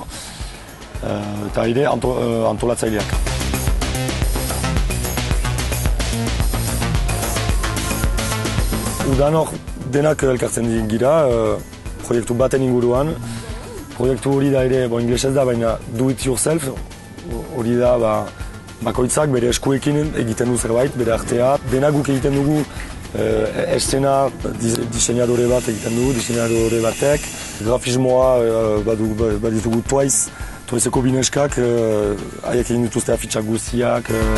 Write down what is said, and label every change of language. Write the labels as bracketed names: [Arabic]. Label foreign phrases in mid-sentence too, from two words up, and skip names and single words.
[Basque] Eta ere antolatzaileak. Udanok denak elkartzen gira, proiektu baten inguruan. Proiektu hori da ere, inglesez da, baina [English] do it yourself. [Basque] Hori da, bakoitzak bere eskuekin egiten du zerbait, bere artea. Denak guk egiten dugu eszena diseinadore bat egiten du, diseinadore batek. Grafismoa baditugu Twice-eko bineskak, haiek egin dituzte afitxak guztiak.